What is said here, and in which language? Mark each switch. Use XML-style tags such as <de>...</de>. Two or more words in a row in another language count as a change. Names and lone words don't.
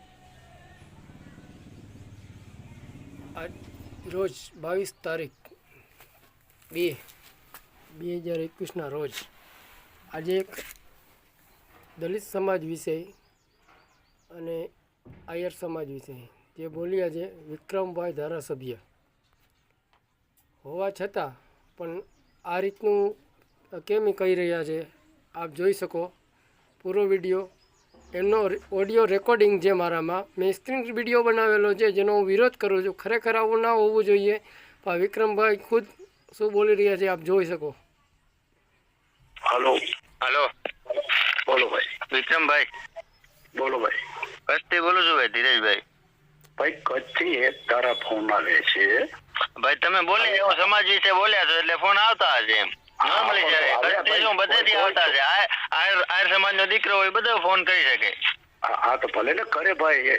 <gu>આજ રોજ 22 તારીખ 2021ના રોજ આજે એક દલિત સમાજ વિશે અને આયર સમાજ વિશે જે બોલ્યા છે વિક્રમભાઈ ધારાસભ્ય હોવા છતાં પણ આ રીતનું કેમ કહી રહ્યા છે. આપ જોઈ શકો પૂરો વિડીયો, એમનો ઓડિયો રેકોર્ડિંગ છે મારામાં. મેં સ્ક્રીન વિડીયો બનાવેલો છે જેનો હું વિરોધ કરું છું. ખરેખર આવું ના હોવું જોઈએ. પણ વિક્રમભાઈ ખુદ શું બોલી રહ્યા છે આપ જોઈ શકો.</gu> <hi>हेलो हेलो बोलो भाई. विक्रम भाई बोलो भाई.</hi> <gu>કચ્છથી બોલું છું ભાઈ, ધીરજભાઈ. ભાઈ કચ્છથી એક તારા ફોન આવે છે. ભાઈ તમે બોલે એવું સમાજ વિશે બોલ્યા છો એટલે ફોન આવતા હશે એમ નોર્મલી. જ્યારે કચ્છથી શું બધેથી આવતા છે. આયર સમાજનો દીકરો હોય બધો ફોન કરી શકે. હા તો ભલે ને કરે ભાઈ.</gu>